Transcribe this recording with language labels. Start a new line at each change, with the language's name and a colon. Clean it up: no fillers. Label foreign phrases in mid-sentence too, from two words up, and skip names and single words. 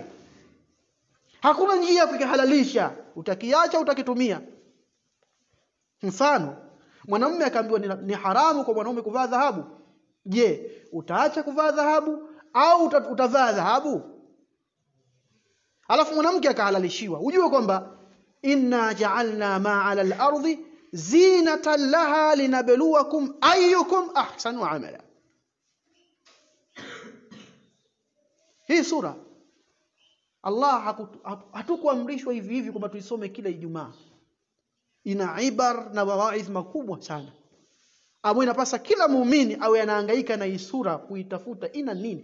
Swahili: Hakuna njia ya kukihalalisha, utakiacha utakitumia. Mfano, mwanamume akaambiwa ni haramu kwa mwanaume kuvaa dhahabu. Je, utaacha kuvaa dhahabu au utavaa dhahabu? Alafu mwanamke akahalalishiwa. Ujue kwamba
Arabic: إنا جعلنا ما على الأرض زينة لها لنبلوكم أيكم أحسن عملا.
Swahili: Hii sura Allah hatukuamrishwa hivi kwamba tuisome kila Ijumaa. Ina ibar na mawaidh makubwa sana. ambayo inapasa kila muumini awe anahangaika na hii sura kuitafuta ina nini.